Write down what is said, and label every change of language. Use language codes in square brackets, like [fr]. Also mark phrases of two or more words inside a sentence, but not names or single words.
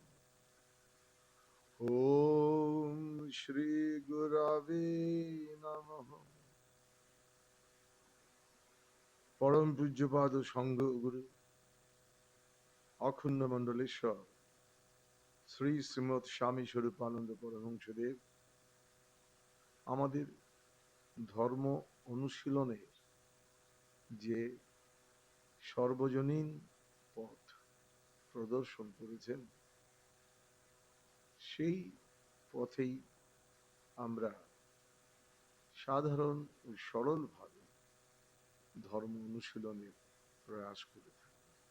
[sa] ओम श्री गुरवे नमः। [bn] परम पूज्यपाद संघ गुरु अखंड मंडलेश्वर श्री श्रीमद स्वामी स्वरूपानंद परमहंसदेव আমাদের ধর্ম অনুশীলনের যে সর্বজনীন পথ প্রদর্শন করেছেন সেই পথেই আমরা সাধারণ ও সরলভাবে ধর্ম অনুশীলনের প্রয়াস করে থাকি।